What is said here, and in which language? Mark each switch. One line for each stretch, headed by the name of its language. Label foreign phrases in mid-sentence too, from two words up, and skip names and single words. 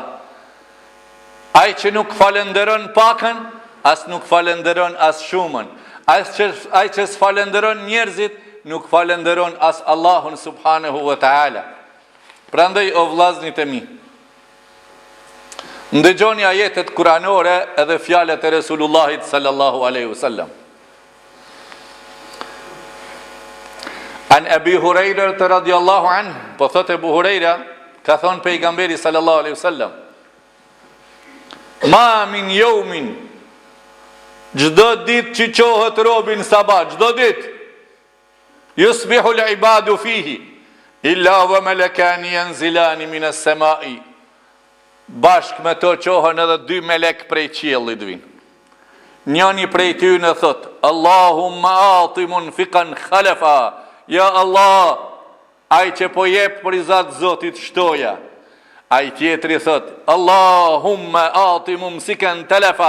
Albanian: Ai që nuk falenderon pakën, as nuk falenderon as shumën. Ai që s'falenderon njerëzit, nuk falenderon as Allahun
Arabic: سبحانه وتعالى.
Albanian: Prandaj o vllaznit e mi, ndëgjoni ajetet kuranore edhe fjalët e Resulullahit
Arabic: صلى الله عليه وسلم. عن أبي هريرة رضي الله عنه,
Albanian: po thotë Abu Hurajra, ka thonë pejgamberi
Arabic: صلى الله عليه وسلم ما من يوم,
Albanian: çdo ditë që qohet robin sabat, çdo ditë,
Arabic: يصبح العباد فيه إلا وملكان ينزلان من السماء.
Albanian: Bashk me to qohen edhe 2 melek prej qiellit vinë. Njëni prej tyre thot:
Arabic: اللهم أعط منفقا خلفا.
Albanian: Ja Allah, ai që po jep për i zat Zotit shtoja. Ai tjetri thot:
Arabic: اللهم أعط ممسكا تلفا.